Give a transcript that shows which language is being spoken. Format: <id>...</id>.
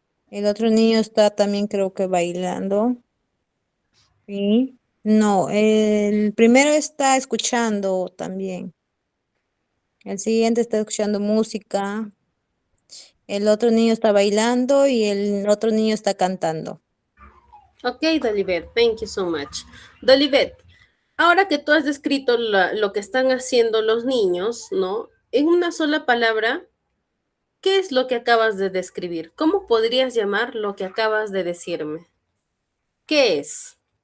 <es>El otro niño está también creo que bailando. Sí. No, el primero está escuchando también. El siguiente está escuchando música. El otro niño está bailando y el otro niño está cantando.</es> <en>Ok, Dolivet, thank you so much.</en> <es>Dolivet, ahora que tú has descrito lo que están haciendo los niños, ¿no? En una sola palabra, ¿qué es lo que acabas de describir? ¿Cómo podrías llamar lo que acabas de decirme? ¿Qué es?</es>